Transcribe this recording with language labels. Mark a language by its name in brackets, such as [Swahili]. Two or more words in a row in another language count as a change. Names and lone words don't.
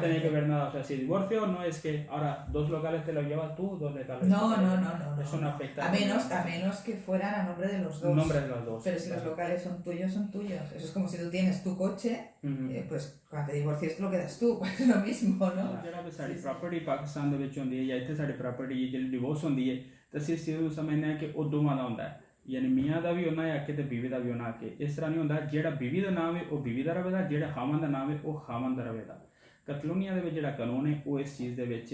[Spanish] tiene que ver nada, o sea, si divorcio no es que ahora 2 locales te los llevas tú, 2 locales No, te los no, llevas. no, no, Eso no no. afecta. A menos que fueran a nombre de los dos. Nombre de los dos. Pero si los locales son tuyos, son tuyos. Eso es como si tú tienes tu coche, pues cuando te divorcies te lo quedas tú, pues es lo mismo, no? [Punjabi] ਜਿਹੜਾ ਵੀ ਸਾਡੀ ਪ੍ਰਾਪਰਟੀ ਪਾਕਿਸਤਾਨ ਦੇ ਵਿੱਚ ਹੁੰਦੀ ਹੈ ਜਾਂ ਇੱਥੇ ਸਾਡੀ ਪ੍ਰਾਪਰਟੀ ਜਿਹੜੀ ਡਿਵੋਰਸ ਹੁੰਦੀ ਹੈ ਤਾਂ ਅਸੀਂ ਇਸ ਚੀਜ਼ ਨੂੰ ਸਮਝਦੇ ਹਾਂ ਕਿ ਉਹ ਦੋਵਾਂ ਦਾ ਹੁੰਦਾ ਹੈ ਯਾਨੀ ਮੀਆਂ ਦਾ ਵੀ ਉਹਨਾਂ ਹੈ ਕਿ ਤੇ ਬੀਵੀ ਦਾ ਵੀ ਉਹਨਾਂ ਕੇ ਇਸ ਤਰ੍ਹਾਂ ਨਹੀਂ ਹੁੰਦਾ ਜਿਹੜਾ ਬੀਵੀ ਦਾ ਨਾਮ ਹੈ ਉਹ ਬੀਵੀ ਦਾ ਰਵੇਗਾ ਜਿਹੜਾ ਖਾਵਨ ਦਾ ਨਾਮ ਹੈ ਉਹ ਖਾਵਨ ਦਾ ਰਵੇਗਾ ਕਤਲੂਨੀਆ ਦੇ ਵਿੱਚ ਜਿਹੜਾ ਕਾਨੂੰਨ ਹੈ ਉਹ ਇਸ ਚੀਜ਼ ਦੇ ਵਿੱਚ